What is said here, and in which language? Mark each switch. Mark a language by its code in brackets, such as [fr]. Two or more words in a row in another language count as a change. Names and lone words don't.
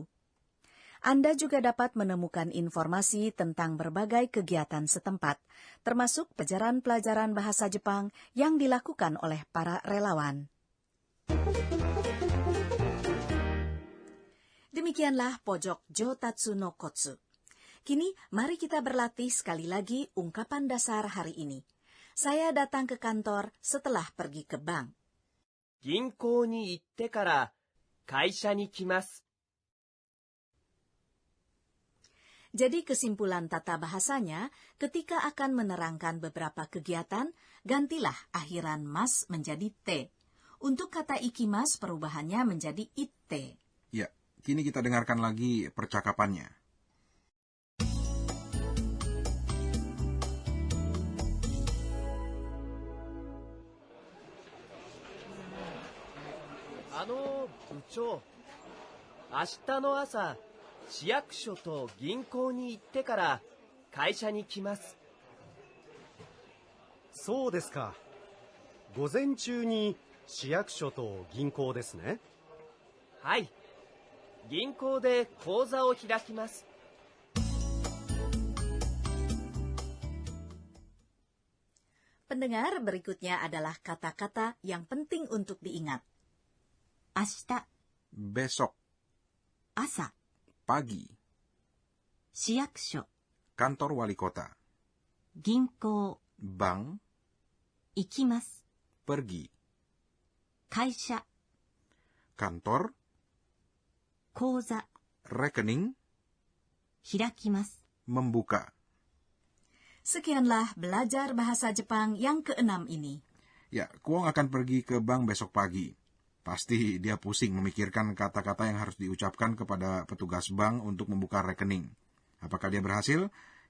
[id] Anda juga dapat menemukan informasi tentang berbagai kegiatan setempat, termasuk pelajaran-pelajaran bahasa Jepang yang dilakukan oleh para relawan. Demikianlah pojok Jotatsu no Kotsu. Kini, mari kita berlatih sekali lagi ungkapan dasar hari ini. Saya datang ke kantor setelah pergi ke bank. [ja] 銀行に行ってから会社に来ます。 [id] Jadi kesimpulan tata bahasanya, ketika akan menerangkan beberapa kegiatan, gantilah akhiran mas menjadi T. Untuk kata ikimas, perubahannya menjadi itte. Ya, kini kita dengarkan lagi percakapannya. [ja] 部長、明日の朝、市役所と銀行に行ってから会社に来ます。そうですか。午前中に市役所と銀行ですね。はい。銀行で口座を開きます。 [id] Pendengar, berikutnya adalah kata-kata yang penting untuk diingat. [ja] 明日、 [id] Besok, [ja] 朝、 [id] pagi, [ja] 市役所、 [id] kantor wali kota, [ja] 銀行、 [id] bank, [ja] 行きます。 [id] pergi, [ja] 会社、 [id] kantor, [ja] 口座、 [id] rekening, [ja] 開きます。 [id] membuka. Sekianlah belajar bahasa Jepang yang ke-6 ini. Ya, Kuong akan pergi ke bank besok pagi. Pasti dia pusing memikirkan kata-kata yang harus diucapkan kepada petugas bank untuk membuka rekening. Apakah dia berhasil?